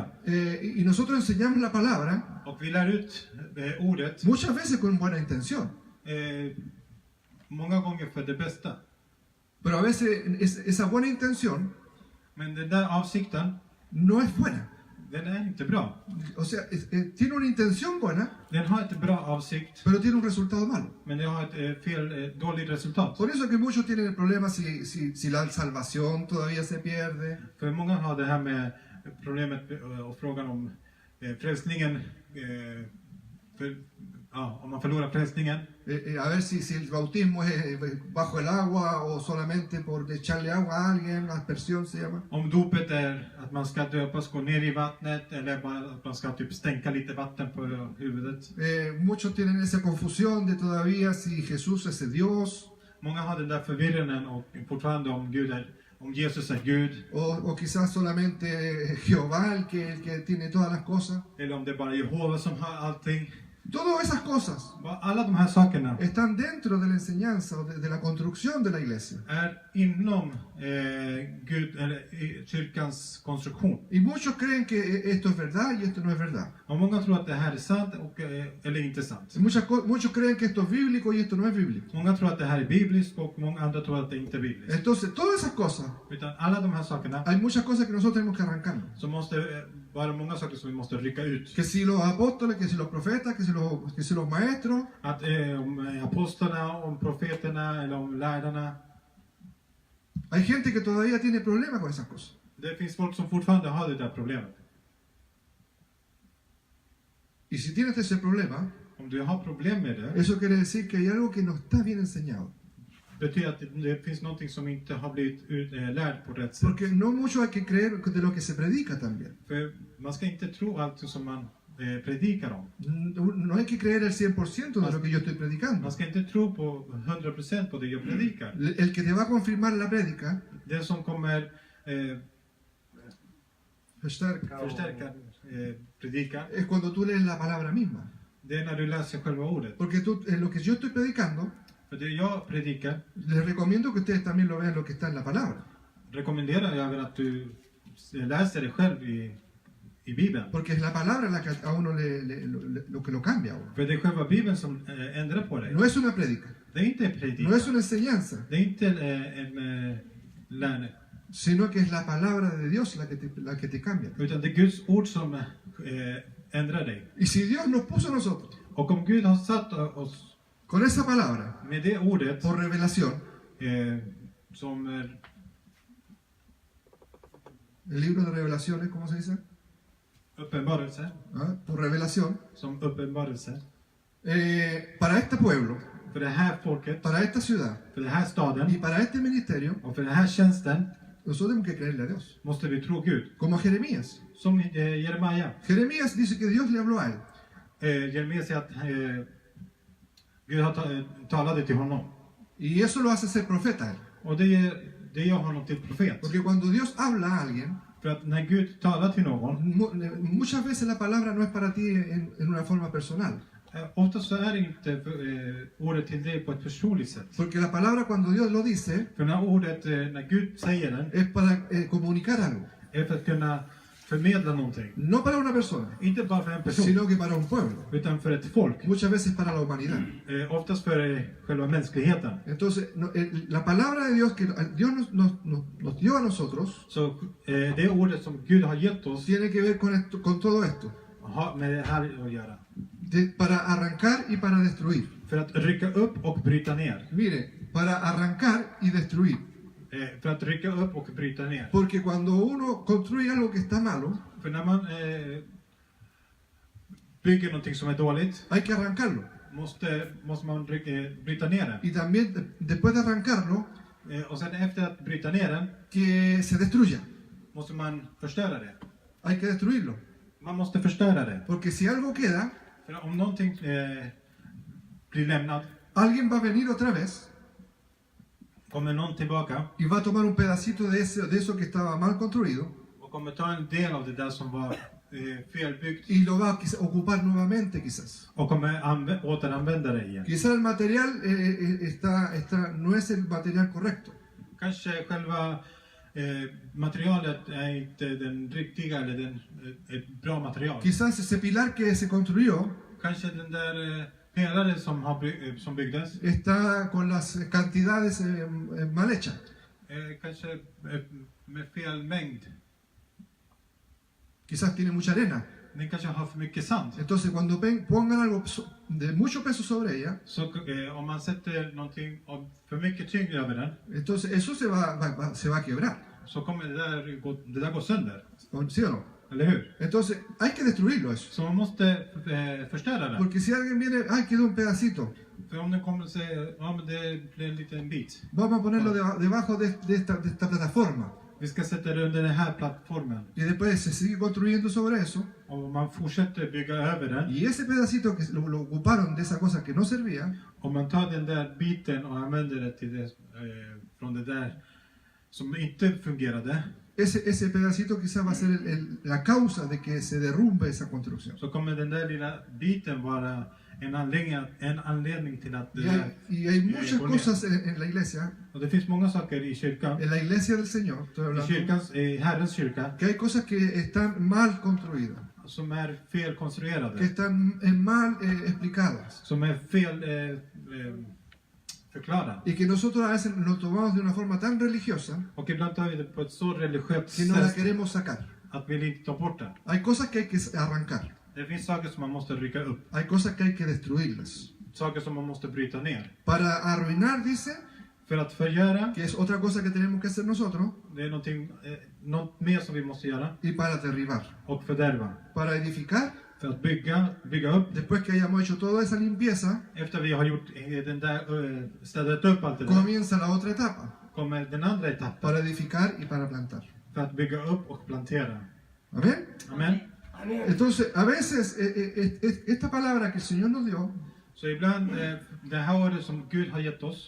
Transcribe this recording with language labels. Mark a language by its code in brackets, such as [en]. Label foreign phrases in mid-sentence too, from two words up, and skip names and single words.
[es] Y nosotros enseñamos la palabra [sv] Och vi lär ut ordet [es] muchas veces con buena intención. [sv] många gånger för det bästa. [es] Pero a veces esa buena intención [sv] Men den där avsikten, [es] no es buena. [sv] den är inte bra. [es] O sea, tiene una intención buena, [sv] Den har ett bra avsikt, [es] pero tiene un resultado malo. [sv] men det har ett dåligt resultat. [es] Por eso que muchos tienen el problema si la salvación todavía se pierde. [sv] För många har det här med problemet och frågan om frälsningen. Om man förlorar frälsningen. [es] A ver si el bautismo es bajo el agua o solamente por echarle agua a alguien, aspersión se llama. [sv] Om dopet är att man ska döpas, gå ner i vattnet, eller bara att man ska typ stänka lite vatten på huvudet. [es] Muchos tienen esa confusión de todavía si Jesús es Dios. [sv] Många har den där förvirringen och fortfarande om Jesus är Gud. [es] O quizás solamente Jehová el que tiene todas las cosas. [sv] Eller om det är bara Jehova som har allting. [es] Todas esas cosas [sv] Alla de här sakerna [es] están dentro de la enseñanza o de la construcción de la iglesia. [sv] är inom Gud, eller kyrkans konstruktion. [es] Y muchos creen que esto es verdad y esto no es verdad. [sv] Och många tror att det här är sant eller inte sant. [es] Muchos creen que esto es bíblico y esto no es bíblico. [sv] Många tror att det här är bibliskt och många andra tror att det inte är bibliskt. [es] Entonces, todas esas cosas, [sv] Utan alla de här sakerna [es] hay muchas cosas que nosotros tenemos que arrancar. [sv] så måste vara många saker som vi måste rycka ut. [es] Que si los apóstoles, que si los profetas, que si los maestros. [sv] Att om apostlarna, om profeterna eller om lärarna. [es] Hay gente que todavía tiene problemas con esas cosas. [sv] Det finns folk som fortfarande har det där problemet. [es] Y si tienes ese problema, [sv] Om du har problem med det, [es] eso quiere decir que hay algo que no está bien enseñado. [sv] betyder att det finns någonting som inte har blivit lärd på rätt sätt. [es] Porque no mucho hay que creer de lo que se predica también. [sv] För man ska inte tro allt som man predikar om. [es] No hay que creer el 100% de lo que yo estoy predicando. [sv] Man ska inte tro på 100% på det jag predikar. [es] El que te va a confirmar la prédica, [sv] Det som kommer förstärka, predikan, [es] es cuando tú lees la palabra misma. [sv] det är när du läser själva ordet. [es] Porque lo que yo estoy predicando, [sv] För det jag predikar, [es] les recomiendo que ustedes también lo vean lo que está en la palabra. [sv] rekommenderar jag att du läser det själv i Bibeln. [es] Porque es la palabra la que a uno lo que lo cambia a uno. [sv] För det är själva Bibeln som ändrar på dig. [es] No es una prédica, [sv] Det är inte en predikan. [es] no es una enseñanza, [sv] Det är inte en lärne. [es] sino que es la palabra de Dios la que te cambia. [sv] Utan det är Guds ord som ändrar dig. [es] Y si Dios nos puso a nosotros [sv] Och om Gud har satt oss [es] con esa palabra [sv] med det ordet [es] por revelación, [sv] som [es] el libro de revelaciones, ¿cómo se dice? [sv] uppenbarelse, [es] ¿Ah? Por revelación, [sv] som uppenbarelse [es] para este pueblo, [sv] för det här folket, [es] para esta ciudad [sv] för den här staden [es] y para este ministerio, [sv] och för den här tjänsten [es] nosotros tenemos que creerle a Dios. [sv] måste vi tro Gud. [es] Como a Jeremías. [sv] Som Jeremia. [es] Jeremías dice que Dios le habló a él. [sv] Jeremia säger att Gud har talade till honom. [es] Y eso lo hace ser profeta a él. [sv] Och det gör honom till profet. [es] Porque cuando Dios habla a alguien, [sv] För att när Gud talar till någon, [es] muchas veces la palabra no es para ti en una forma personal. [sv] ofta så är det inte ordet till dig på ett personligt sätt. [es] Porque la palabra cuando Dios lo dice, [sv] För när ordet, när Gud säger den, [es] es para comunicar algo. [sv] är för att kunna förmedla någonting. [es] No para una persona, [sv] Inte bara för en person, [es] sino que para un pueblo. [sv] utan för ett folk. [es] Muchas veces para la humanidad. [sv] Oftast för själva mänskligheten. [es] Entonces, la palabra de Dios que Dios nos dio a nosotros, [sv] Så det ordet som Gud har gett oss [es] tiene que ver con todo esto. [sv] har med det här att göra. [es] Para arrancar y para destruir. [sv] För att rycka upp och bryta ner. [es] Mire, para arrancar y destruir. [sv] För att rycka upp och bryta ner. [es] Porque cuando uno construye algo que está malo, [sv] För när man bygger någonting som är dåligt, [es] hay que arrancarlo. [sv] måste man bryta ner det. [es] Y también después de arrancarlo, [sv] Och sen efter att bryta ner den, [es] que se destruya. [sv] måste man förstöra det. [es] Hay que destruirlo. [sv] Man måste förstöra det. [es] Porque si algo queda, [sv] För om någonting blir lämnat, [es] alguien va a venir otra vez [sv] kommer någon tillbaka [es] y va a tomar un pedacito de eso que estaba mal construido [sv] och kommer ta en del av det där som var felbyggt [es] y lo va a ocupar nuevamente quizás. [sv] och kommer återanvända det igen. [es] Quizás el material no es el material correcto. [sv] Kanske själva materialet är inte den riktiga eller ett bra material. [es] Quizás ese pilar que se construyó [sv] Kanske den där pelaren som byggdes [es] está con las cantidades mal hechas. [sv] kanske med fel mängd. [es] Quizás tiene mucha arena. [sv] Den kanske har för mycket sand. [es] Entonces cuando pongan algo de mucho peso sobre ella, [sv] Så om man sätter någonting av för mycket tyngd över den, [es] entonces eso se va a quebrar. [sv] så kommer det där gå sönder. [es] ¿Sí o no? [sv] Eller hur? [es] Entonces hay que destruirlo eso. [sv] Så man måste förstöra det. [es] Porque si alguien viene, ay, quedó un pedacito, [sv] För om den kommer att säga, ja men det blir en liten bit. [es] vamos a ponerlo debajo de esta plataforma. [sv] Vi ska sätta det under den här plattformen. [es] Y después se sigue construyendo sobre eso. [sv] Och man fortsätter bygga över den. [es] Y ese pedacito que lo ocuparon de esa cosa que no servía, [sv] Om man tar den där biten och använder det till det, från det där som inte fungerade, [es] ese pedacito quizás va a ser la causa de que se derrumbe esa construcción. [sv] så kommer den där lilla biten vara en anledning till att det där [es] Y hay muchas [sv] går ner. [es] cosas en la iglesia, [sv] Och det finns många saker i kyrkan, [es] en la iglesia del Señor, estoy hablando, [sv] i Herrens kyrka, [es] que hay cosas que están mal construidas, [sv] som är [es] que [sv] felkonstruerade, [es] están mal explicadas. [sv] som är fel förklarade. [es] Y que nosotros a veces lo tomamos de una forma tan religiosa [sv] Och ibland tar vi det på ett så religiöst [es] que no la [sv] sätt [es] queremos sacar. [sv] att vi vill inte ta bort den. [es] Hay cosas que hay que arrancar, [sv] Det finns saker som man måste rycka upp, [es] hay cosas que hay que destruirlas. [sv] saker som man måste bryta ner. [es] Para arruinar, dice, [sv] För att förgöra, [es] que es otra cosa que tenemos que hacer nosotros, [sv] det är något mer som vi måste göra. [es] y para derribar. [sv] Och fördärva. [es] Para edificar, [sv] För att bygga upp. [es] después que hayamos hecho toda esa limpieza, [sv] Efter vi har gjort den där, städat upp allt det där, [es] comienza la otra etapa, [sv] kommer den andra etappen. [es] para edificar y para plantar. [sv] För att bygga upp och plantera. [es] Amén. [sv] Amen. [es] Entonces, a veces esta palabra que el Señor nos dio, [sv] Så ibland, det här året som Gud har gett oss,